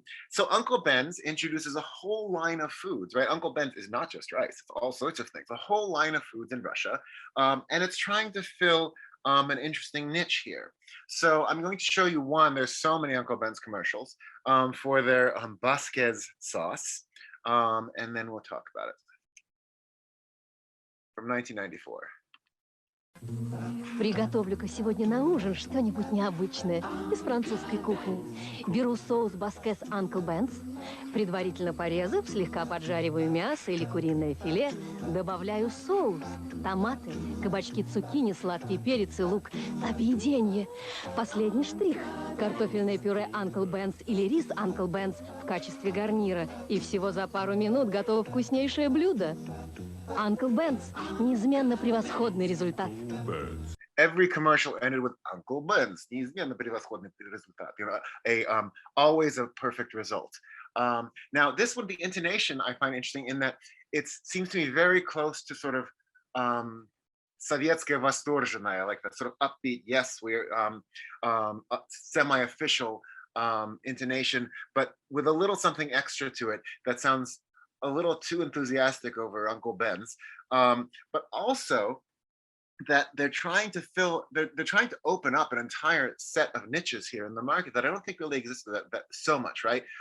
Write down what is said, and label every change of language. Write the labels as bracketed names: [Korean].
[English] So Uncle Ben's introduces a whole line of foods, right? Uncle Ben's is not just rice, it's all sorts of things, a whole line of foods in Russia. And it's trying to fill an interesting niche here. So I'm going to show you one. There's so many Uncle Ben's commercials for their Basquez sauce, and then we'll talk about it. From 1994. [Russian] Приготовлю-ка сегодня на ужин что-нибудь необычное из французской кухни. Беру соус Баскес Uncle Ben's, предварительно порезав, слегка поджариваю мясо или куриное филе, добавляю соус, томаты, кабачки, цукини, сладкий перец и лук. Объеденье. Последний штрих. Картофельное пюре Uncle Ben's или рис Uncle Ben's в качестве гарнира. И всего за пару минут готово вкуснейшее блюдо. Uncle Ben's – неизменно превосходный результат. [English] Every commercial ended with Uncle Ben's, [Russian] неизменно превосходный результат. [English] You know, always a perfect result. Now, this one, the intonation I find interesting in that it seems to me very close to sort of [Russian] советское восторженное, [English] like that sort of upbeat, yes, we're semi-official intonation, but with a little something extra to it that sounds a little too enthusiastic over Uncle Ben's, but also that they're trying to open up an entire set of niches here in the market that I don't think really existed that so much, right?